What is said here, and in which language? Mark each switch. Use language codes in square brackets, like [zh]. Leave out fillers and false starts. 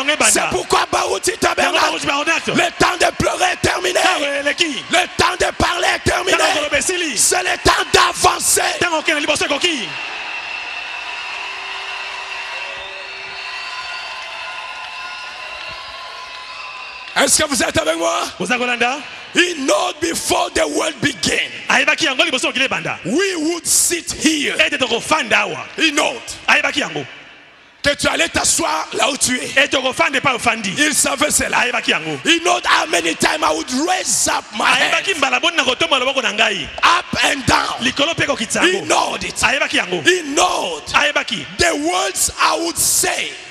[fr] C'est pourquoi Baouti Tabernacle, le temps de pleurer est terminé, le temps de parler est terminé, c'est le temps d'avancer. Est-ce que vous êtes avec moi? [en] He knows before the world began. We would sit here. He knows [fr] que tu allais t'asseoir là où tu es. Il savait cela. [en] He knows how many times I would raise up my hand, up and down. He knows it. He knows the words I would say.